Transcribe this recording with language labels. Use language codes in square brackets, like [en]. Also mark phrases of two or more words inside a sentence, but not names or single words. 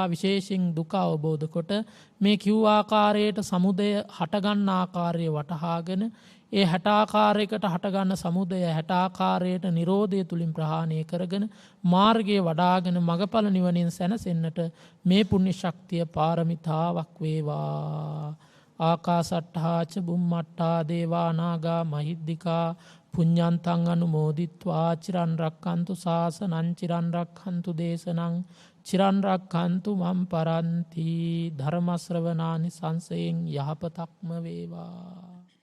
[si] විශේෂයෙන් දුක අවබෝධ කොට මේ කිව් ආකාරයට සමුදය හටගන්න ආකාරය වටහාගෙන ඒ 60 ආකාරයකට හටගන්න සමුදය 60 ආකාරයට නිරෝධය තුලින් ප්‍රහාණය කරගෙන මාර්ගයේ වඩාගෙන මගඵල නිවනින් සැනසෙන්නට මේ පුණ්‍ය ශක්තිය පාරමිතාවක් වේවා. [pi] ආකාසට්ඨා ච බුම්මට්ඨා දේවා නාග මහිද්దికා පුඤ්ඤන්තං අනුමෝදිත්වා චිරන් රක්ඛන්තු ශාසනං චිරන් රක්ඛන්තු දේශනං චිරන් රක්ඛන්තු මම් පරන්ති. [si] ධර්ම ශ්‍රවණානි සංසයෙන් යහපතක්ම වේවා.